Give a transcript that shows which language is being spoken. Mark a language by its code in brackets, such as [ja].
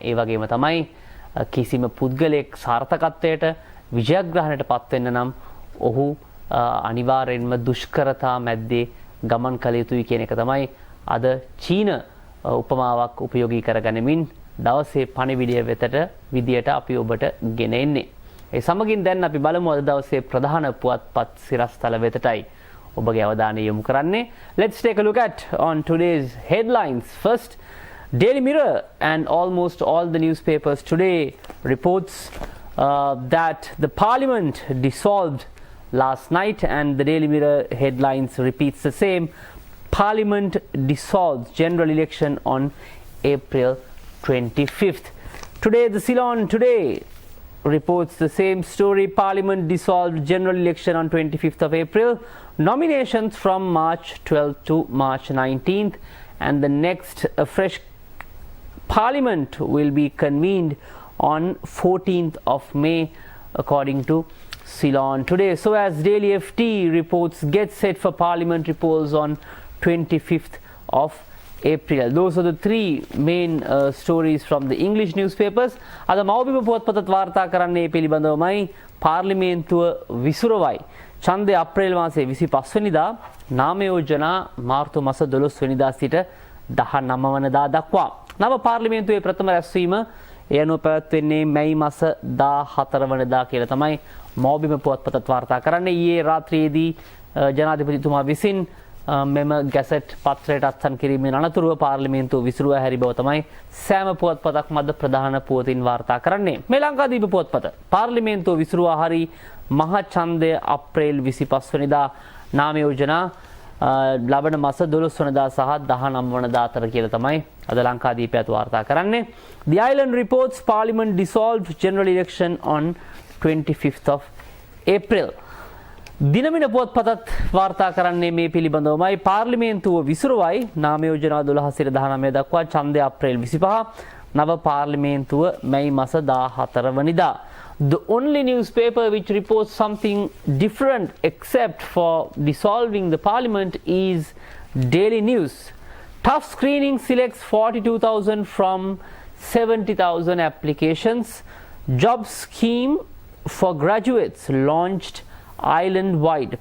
[si] ඒ වගේම තමයි කිසිම පුද්ගලයෙක් සාර්ථකත්වයට විජයග්‍රහණයට පත් වෙන්න නම් ඔහු අනිවාර්යෙන්ම දුෂ්කරතා මැද්දේ ගමන් කළ යුතුයි කියන එක තමයි අද චීන උපමාවක් උපයෝගී කරගනිමින් දවසේ පණිවිඩය වෙතට විදියට අපි ඔබට ගෙන එන්නේ. ඒ සමගින් දැන් අපි බලමු අද දවසේ ප්‍රධාන පුවත්පත් සිරස්තල වෙතටයි ඔබගේ අවධානය යොමු කරන්නේ. [en] Let's take a look at on today's headlines. First, Daily Mirror and almost all the newspapers today reports that the parliament dissolved last night, and the Daily Mirror headlines repeats the same. Parliament dissolved, general election on April 25th. Today the Ceylon Today reports the same story. Parliament dissolved, general election on 25th of April. Nominations from March 12th to March 19th, and the next fresh parliament will be convened on 14th of May according to Ceylon Today. So as Daily FT reports, get set for parliamentary polls on 25th of April. Those are the three main stories from the English newspapers. [si] අද මව්බිම පුවත්පතත් වාර්තා කරන්නේ පිළිබඳවමයි. පාර්ලිමේන්තුව විසුරුවයි. ඡන්දය අප්‍රේල් මාසයේ 25 වෙනිදා, නාම යෝජනා මාර්තු මාස 12 වෙනිදා සිට 19 වෙනිදා දක්වා. නව පාර්ලිමේන්තුවේ ප්‍රථම රැස්වීම ඒ අනුව පැවැත්වෙන්නේ මැයි මාස 14 වෙනිදා කියලා තමයි මව්බිම පුවත්පතත් වාර්තා කරන්නේ. ඊයේ රාත්‍රියේදී ජනාධිපතිතුමා විසින් මෙම ගැසට් පත්‍රයට අත්සන් කිරීමෙන් අනතුරුව පාර්ලිමේන්තුව විසිරුවා හැරි බව තමයි සෑම පුවත්පතක් මැද ප්‍රධාන පුවතින් වාර්තා කරන්නේ. මේ ලංකාදීප පුවත්පත පාර්ලිමේන්තුව විසිරුවා හරි මහ ඡන්දය අප්‍රේල් 25 වෙනිදා, නාම යෝජනා ලබන මාස 12 වෙනිදා සහ 19 වෙනිදා අතර කියලා තමයි අද ලංකාදීපයත් වාර්තා කරන්නේ. [en] The Island reports parliament dissolved, general election on 25th of April. [si] Dinamina පුවත්පතත් වාර්තා කරන්නේ මේ පිළිබඳවමයි. පාර්ලිමේන්තුව විසිරුවයි, නාම යෝජනා 12 සිට 19 දක්වා, ඡන්දය අප්‍රේල් 25, නව පාර්ලිමේන්තුව මැයි මාස 14 වෙනිදා. [en] The only newspaper which reports something different except for dissolving the parliament is Daily News. Tough screening selects 42,000 from 70,000 applications. Job scheme for graduates launched island-wide.